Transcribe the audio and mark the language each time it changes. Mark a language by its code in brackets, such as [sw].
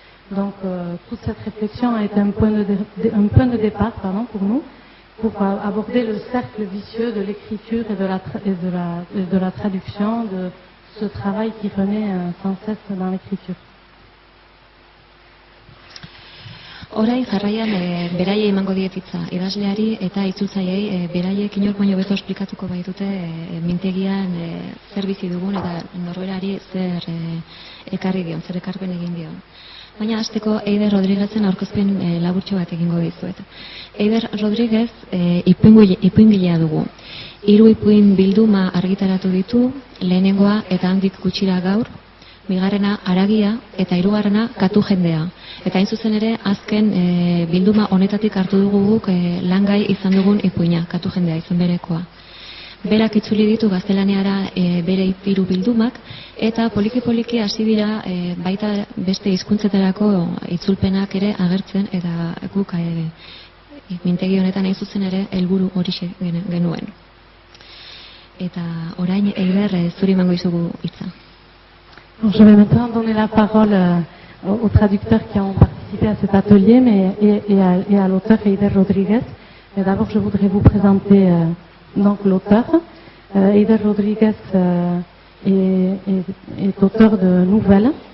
[fr] Donc toute cette réflexion a été un point de départ pour nous, pour aborder le cercle vicieux de l'écriture et de la traduction, de ce travail qui renaît sans cesse dans l'écriture. [eu] Orai jarraian beraiei emango diet hitza idazleari eta itzultzaileei beraiek inor baino beto esplikatuko baitute mintegian zer bizi dugun eta norberari zer ekarri dion, zer ekarpen egin dion. Baina hasteko Eider Rodriguezen aurkezpen laburtxo bat egingo dizuet. Eider Rodriguez ipuingilea dugu. 3 ipuin bilduma argitaratu ditu, lehenengoa eta handik gutxira gaur, bigarrena Haragia eta hirugarrena Katu jendea. Eta hain zuzen ere azken bilduma honetatik hartu dugu guk langai izan dugun ipuina, Katu jendea izan berekoa. Berak itzuli ditu gaztelaniara bere 3 bildumak eta poliki-poliki hasi dira baita beste hizkuntzetarako itzulpenak ere agertzen eta guk mintegi honetan hain zuzen ere helburu horixe genuen. Eta orain Eider zuri emango dizugu hitza. [fr] Je vais maintenant donner la parole aux traducteurs qui ont participé à cet atelier et à l'auteur Eider Rodriguez. Mais d'abord, je voudrais vous présenter donc l'auteur. Eider Rodriguez est auteur de nouvelles.